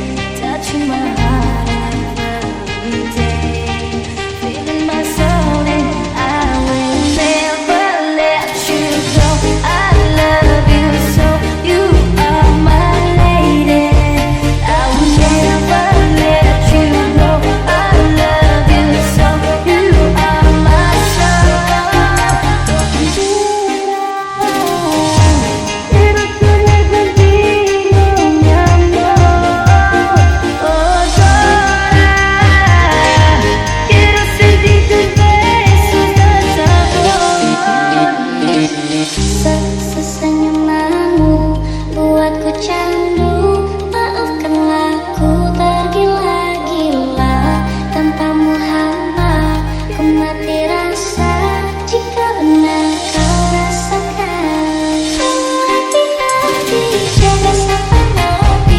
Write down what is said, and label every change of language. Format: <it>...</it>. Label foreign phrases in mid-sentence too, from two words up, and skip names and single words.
<en>Touching my heart every day, feeling my soul, and I will never let you go. I love you so, you are my lady. I will never let you go. I love you so, you are my soul.</en> <es>Pero sueño contigo, mi amor. Oh, Dora, quiero sentir tus besos dan sabor.</es> <id>Sesenyumanmu buatku candu. Maafkanlah ku tergila-gila. Tanpamu hampa ku mati rasa. Jika benar kau rasakan, hati-hati jaga sampai mati.</id>